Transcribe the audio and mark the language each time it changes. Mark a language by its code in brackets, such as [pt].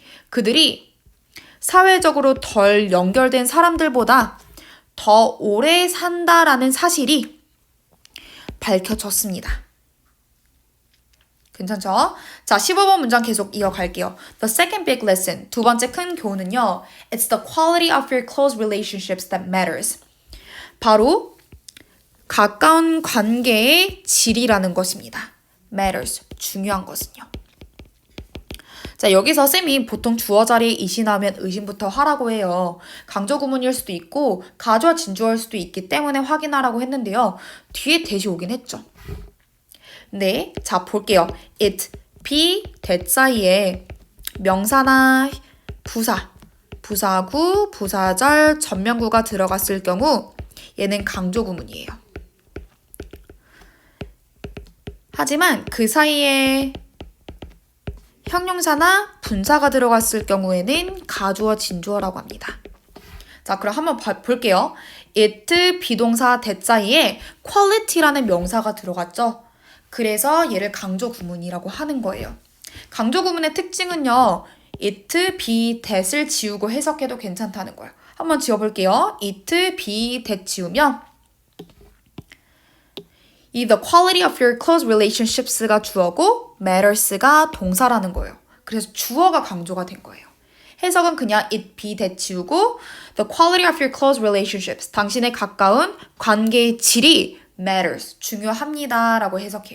[ko] 그들이 사회적으로 덜 연결된 사람들보다 더 오래 산다라는 사실이 밝혀졌습니다. 괜찮죠? 자, 15번 문장 계속 이어갈게요. [en] The second big lesson, [ko] 두 번째 큰 교훈은요. [en] It's the quality of your close relationships that matters. [ko] 바로 가까운 관계의 질이라는 것입니다. matters, 중요한 것은요. 자, 여기서 쌤이 보통 주어 자리에 이시 나오면 의심부터 하라고 해요. 강조 구문일 수도 있고 가주어 진주어일 수도 있기 때문에 확인하라고 했는데요. 뒤에 that이 오긴 했죠. 네, 자 볼게요. it, be, that 사이에 명사나 부사, 부사구, 부사절, 전면구가 들어갔을 경우 얘는 강조 구문이에요. 하지만 그 사이에 형용사나 분사가 들어갔을 경우에는 가주어, 진주어라고 합니다. 자, 그럼 한번 볼게요. it, 비동사, that 사이에 quality라는 명사가 들어갔죠. 그래서 얘를 강조 구문이라고 하는 거예요. 강조 구문의 특징은요. it, be, that을 지우고 해석해도 괜찮다는 거예요. 한번 지워볼게요. it, be, that 지우면 이 [en] the quality of your close relationships [ko] 가 주어고 matters가 동사라는 거예요. 그래서 주어가 강조가 된 거예요. 해석은 그냥 it, be, that 지우고 [en] the quality of your close relationships, [ko] 당신의 가까운 관계의 질이 matters, 중요합니다 라고 해석해요.